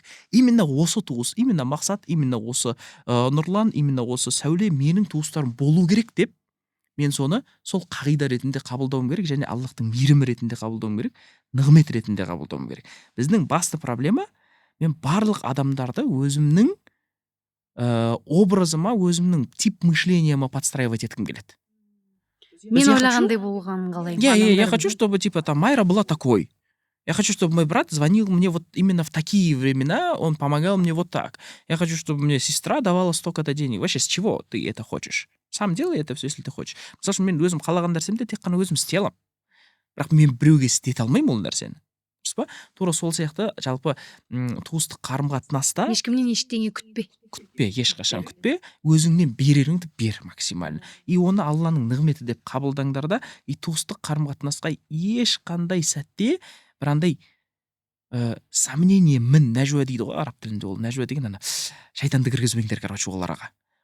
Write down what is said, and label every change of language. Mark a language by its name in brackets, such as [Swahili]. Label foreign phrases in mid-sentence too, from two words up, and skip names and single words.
[Kazakh] Именно осы туыс, именно мақсат, именно осы Нұрлан, именно осы Сәуле менің туыстарым болу керек деп, мен соны сол қағида ретінде қабылдауым керек, және Аллахтың мейірімі ретінде қабылдауым керек, нығмет ретінде қабылдауым керек. Біздің басты проблема, мен барлық адамдарды өзімнің образыма, өзімнің [Russian] тип мышлениема [Kazakh] подстраивать еткім келеді. Мен ойлағандай болғанын қалаймын. [Russian] Я хочу, чтобы типа там Майра была такой. Я хочу, чтобы мой брат звонил мне вот именно в такие времена, он помогал мне вот так. Я хочу, чтобы мне сестра давала столько-то денег. Вообще, с чего ты это хочешь? Сам делай это все, если ты хочешь. [Kazakh] Мысалы үшін мен өзім қалаған нәрсемді тек қана өзім істей аламын. Бірақ мен біреуге істете алмаймын ол нәрсені. Тура сол сияқты жалпы туыстық қарым-қатынаста ешкімнен ештеңе күтпе, ешқашан күтпе, өзіңнен береріңді бер максимально. И оны Алланың нығметі деп қабылдаңдар да, и туыстық қарым-қатынасқа ешқандай сәтте бір андай сомнение, нәжуа дейді ғой араб тілінде, ол нәжуа деген ана шайтанды кіргізбеңдер, короче, ол араға.